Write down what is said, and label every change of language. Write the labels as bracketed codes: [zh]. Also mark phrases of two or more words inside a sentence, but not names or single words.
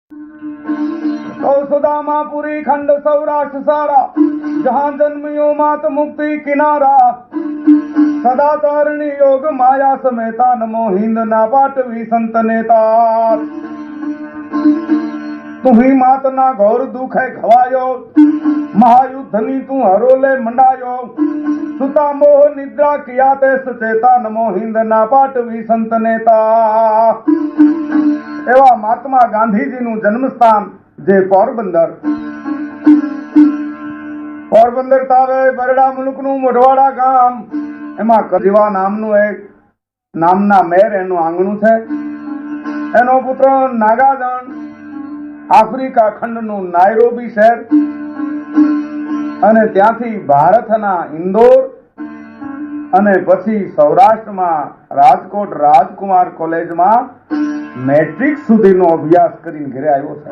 [gu] સુદામાપુરી ખંડ સૌરાષ્ટ્ર સારા, જહાં જન્મિયો માત મુક્તિ કિનારા, સદા તારણી યોગ માયા સમેતા, નમો હિંદ ના પાટવી સંત નેતા। તુમ્હી માત ના ઘોર દુખે ખવાયો, મહાયુદ્ધની તૂ હરોલે મંડાયો, સુતા મોહ નિદ્રા કિયા તે સચેતા, નમો હિંદ ના પાટવી સંત નેતા। એવા મહાત્મા गांधीजीનું જન્મસ્થાન જે પોરબંદર તાવે બરડા મુલુકનું મોઢવાડા ગામ, એમાં કજીવા નામનું એક નામના મેર એનું આંગણું છે. એનો પુત્ર નાગાજણ આફ્રિકા ખંડનું નાયરોબી શહેર અને ત્યાંથી ભારતના ઇન્દોર અને પછી સૌરાષ્ટ્રમાં રાજકોટ રાજકુમાર કોલેજમાં મેટ્રિક સુધીનો અભ્યાસ કરીને ઘરે આવ્યો છે.